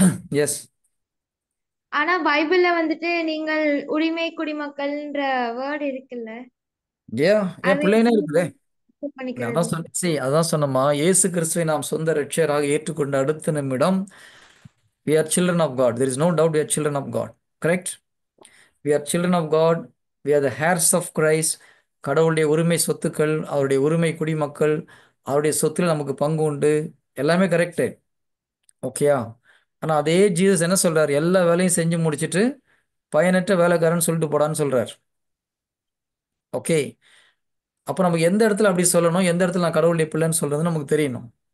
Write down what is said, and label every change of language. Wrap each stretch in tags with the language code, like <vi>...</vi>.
<en>Yes.</en> <ta>ஆனா பைபிள்ல வந்துட்டு நீங்கள் உரிமை குடிமக்கள்ன்ற வேர்ட் இருக்குல்ல, ஏன் அது பிள்ளைனே இருக்குதே. பண்ணிக்கிறது. அதான் அதான் சொன்னமா, இயேசு கிறிஸ்துவை நாம் சொந்த ரட்சகராக ஏற்றுக்கொண்ட அடுத்த நிமிடம்</ta> <en>we are children of God. There is no doubt we are children of God. Correct? We are children of God. We are the heirs of Christ.</en> <ta>கடவுளுடைய உரிமை சொத்துக்கள், அவருடைய உரிமை குடிமக்கள், அவருடைய சொத்துல நமக்கு பங்கு உண்டு, எல்லாமே கரெக்டு. ஓகேயா? ஆனால் அதே ஜீசஸ் என்ன சொல்றார்? எல்லா வேலையும் செஞ்சு முடிச்சுட்டு பயனற்ற வேலைக்காரன்னு சொல்லிட்டு போடான்னு சொல்றார். ஓகே, அப்போ நமக்கு எந்த இடத்துல அப்படி சொல்லணும், எந்த இடத்துல நான் கடவுளுடைய பிள்ளைன்னு சொல்றது நமக்கு தெரியணும்.</ta>